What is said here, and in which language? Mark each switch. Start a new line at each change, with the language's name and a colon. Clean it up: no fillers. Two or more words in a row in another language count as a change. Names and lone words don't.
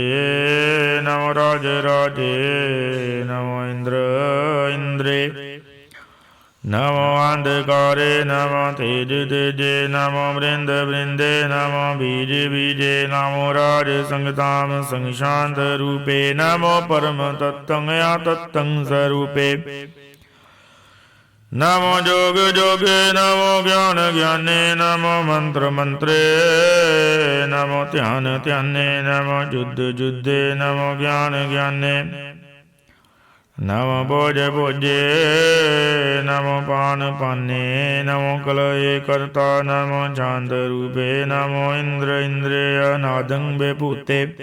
Braj: ਨਮੋ ਰਾਜ ਰਾਜੇ ਨਮੋ ਇੰਦਰ ਇੰਦਰੇ ਨਮੋ ਅੰਧਕਾਰੇ ਨਮੋ ਤੇਜ ਤੇਜੇ ਨਮੋ ਬ੍ਰਿੰਦ ਬ੍ਰਿੰਦੇ ਨਮੋ ਬੀਜ ਬੀਜੇ ਨਮੋ ਰਾਜ ਸੰਗਤਾਮ ਸੰਗ ਸ਼ਾਂਤ ਰੂਪੇ ਨਮੋ ਪਰਮ ਤਤੰ ਆਤਤੰ ਸਰੂਪੇ नमो जोग जोगे नमो ज्ञान ज्ञाने नमो मंत्र मंत्रे नमो ध्यान ध्याने नमो युद्ध युद्धे नमो ज्ञान ज्ञाने नमो भोज भोजे नमो पान पाने नमो कलये कर्ता नमो चांद रूपे नमो इंद्र इंद्रिय नादं बेभूते